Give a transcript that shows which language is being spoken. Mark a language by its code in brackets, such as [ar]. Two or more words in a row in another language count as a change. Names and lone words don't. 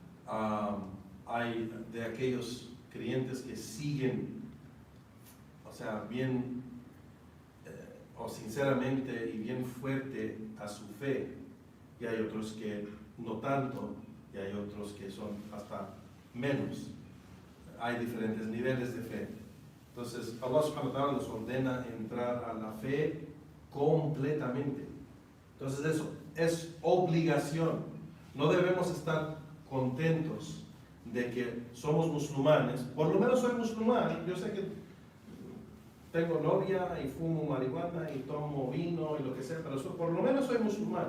[es] Hay de aquellos creyentes que siguen, o sea, bien o sinceramente y bien fuerte a su fe, y hay otros que no tanto, y hay otros que son hasta menos. Hay diferentes niveles de fe. Entonces, [ar] الله سبحانه وتعالى [es] nos ordena entrar a la fe completamente. Entonces, eso es obligación. No debemos estar contentos de que somos musulmanes. Por lo menos soy musulmán. Yo sé que tengo novia y fumo marihuana y tomo vino y lo que sea, pero por lo menos soy musulmán.